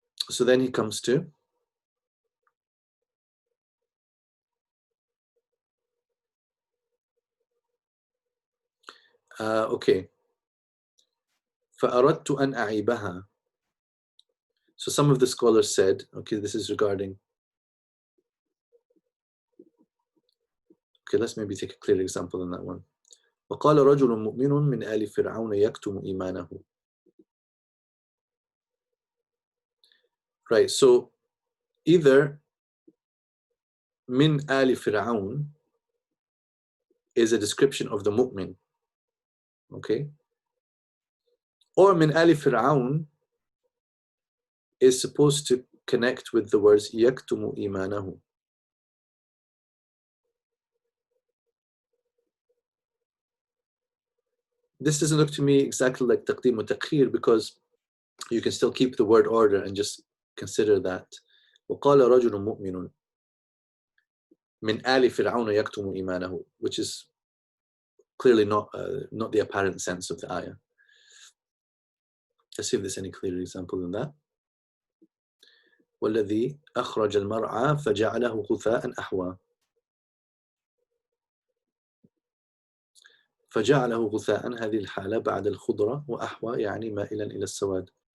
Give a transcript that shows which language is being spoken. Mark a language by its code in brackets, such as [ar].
[en] So then he comes to okay. [ar] فأردت أن أعيبها. [en] So some of the scholars said, okay, this is regarding. Okay, let's maybe take a clear example on that one. [ar] وقال رجل مؤمن من آل فرعون يكتم إيمانه. [en] Right, so either [ar] من آل فرعون [en] is a description of the mu'min, okay? Or [ar] من آل فرعون [en] is supposed to connect with the words [ar] يكتم إيمانه. [en] This doesn't look to me exactly like taqdim wa ta'khir because you can still keep the word order and just consider that. [ar] وقال رجل مؤمن من آل فرعون يكتم إيمانه, [en] which is clearly not the apparent sense of the ayah. Let's see if there's any clearer example than that. [ar] والذي أخرج المرعى فجعله غثاء أحوى. فجعله غثاء هذه الحالة بعد الخضرة وأحوى يعني مائلا إلى السواد.